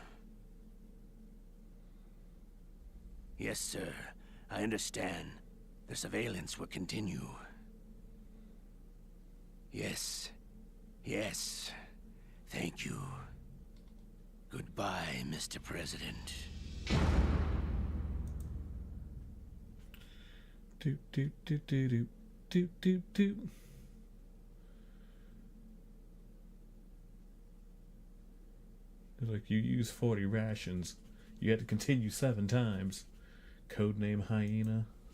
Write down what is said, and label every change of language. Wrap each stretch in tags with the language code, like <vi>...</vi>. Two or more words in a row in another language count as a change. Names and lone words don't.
<en>Yes, sir. I understand. The surveillance will continue. Yes. Yes. Thank you. Goodbye, Mr. President. Doot doot doot doot doot doot doot doot. Like, you used 40 rations. You had to continue 7 times. Codename Hyena.</en>